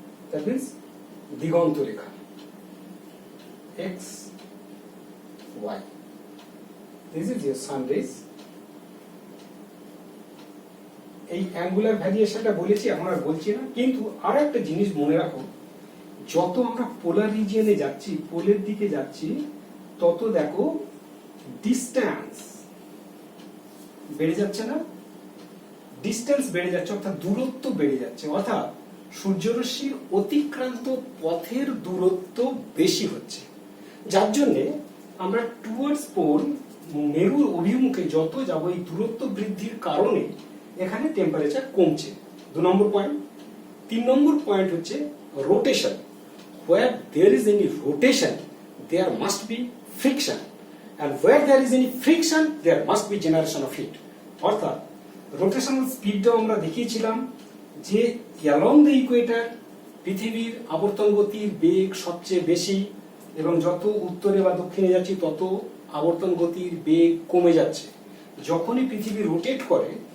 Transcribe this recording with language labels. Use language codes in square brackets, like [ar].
[en] That means দিগন্ত রেখা x y. This is your sun rays. [bn] এই angular ভ্যারিয়েশনটা বলেছি, আমরা বলছি না। কিন্তু আর একটা জিনিস মনে রাখো, যত আমরা পোলার রিজিয়নে যাচ্ছি, পোলের দিকে যাচ্ছি, তত দেখো ডিস্টেন্স বেড়ে যাচ্ছে না? ডিস্টেন্স বেড়ে যাচ্ছে, অর্থাৎ দূরত্ব বেড়ে যাচ্ছে। অর্থাৎ সূর্যরশ্মির অতিক্রান্ত পথের দূরত্ব বেশি হচ্ছে, যার জন্য আমরা টুয়ার্ডস পোল, মেরুর অভিমুখে যত যাব, এই দূরত্ব বৃদ্ধির কারণে এখানে টেম্পারেচার কমছে। 2 নম্বর পয়েন্ট। 3 নম্বর পয়েন্ট হচ্ছে rotation. [en] where there is any rotation there must be friction, and where there is any friction there must be generation of heat. [bn] অর্থাৎ রোটেশনাল স্পিডটাও আমরা দেখিয়েছিলাম যে অ্যালং দ্য ইকুয়েটর পৃথিবীর আবর্তন গতির বেগ সবচেয়ে বেশি, এবং যত উত্তরে বা দক্ষিণে যাচ্ছি তত আবর্তন গতির বেগ কমে যাচ্ছে। যখনই পৃথিবী রোটেট করে